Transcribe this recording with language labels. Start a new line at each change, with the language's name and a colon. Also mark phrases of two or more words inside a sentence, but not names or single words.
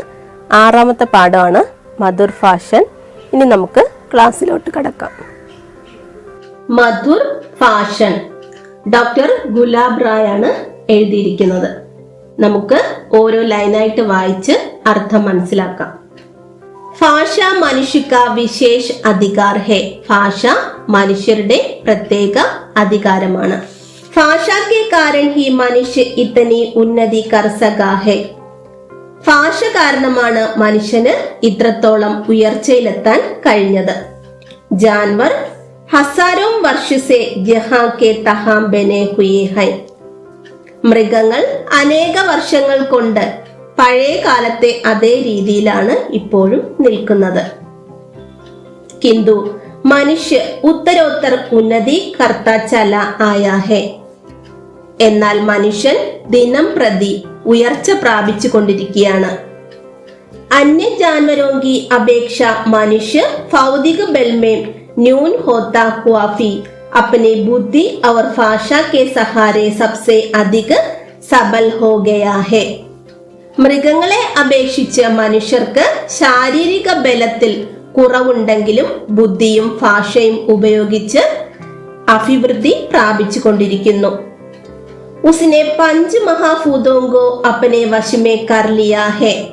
Malayalam: 6ാമത്തെ പാഠമാണ് മധുർ ഭാഷൻ. ഇനി നമുക്ക് ക്ലാസ്സിലോട്ട് കടക്കാം. മധുർ ഭാഷൻ ഡോക്ടർ ഗുലാബ് റായ് ആണ് എഴുതിയിരിക്കുന്നത്. നമുക്ക് ഓരോ ലൈനായിട്ട് വായിച്ച് അർത്ഥം മനസ്സിലാക്കാം.
Hindi: भाषा मनुष्य का विशेष अधिकार है.
Malayalam: ഭാഷ മനുഷ്യരുടെ പ്രത്യേക അധികാരമാണ്.
Hindi: ഭാഷ के कारण ही मनुष्य इतनी उन्नति कर सका है.
Malayalam: ഭാഷ കാരണമാണ് മനുഷ്യന് ഇത്രത്തോളം ഉയർച്ചയിലെത്താൻ കഴിഞ്ഞത്.
Hindi: जानवर हजारों वर्ष से जहां के तहां बने हुए हैं.
Malayalam: മൃഗങ്ങൾ അനേക വർഷങ്ങൾ കൊണ്ട് പഴയ കാലത്തെ അതേ രീതിയിലാണ് ഇപ്പോഴും നിൽക്കുന്നത്.
Hindi: किंतु मनुष्य उत्तरोत्तर उन्नति करता चला आया है.
Malayalam: എന്നാൽ മനുഷ്യൻ ദിനം പ്രതി ഉയർച്ച പ്രാപിച്ചു കൊണ്ടിരിക്കുകയാണ്.
Hindi: अन्य जानवरों की अपेक्षा मनुष्य भौतिक बल में न्यून होता हुआ भी अपनी बुद्धि और भाषा के सहारे सबसे अधिक सबल हो गया है.
Malayalam: മൃഗങ്ങളെ അപേക്ഷിച്ച് മനുഷ്യർക്ക് ശാരീരിക ബലത്തിൽ കുറവുണ്ടെങ്കിലും ബുദ്ധിയും ഭാഷയും ഉപയോഗിച്ച് അഭിവൃദ്ധി പ്രാപിച്ചു കൊണ്ടിരിക്കുന്നു.
Hindi: उसने 5 महाभूतों को अपने वश में कर लिया है.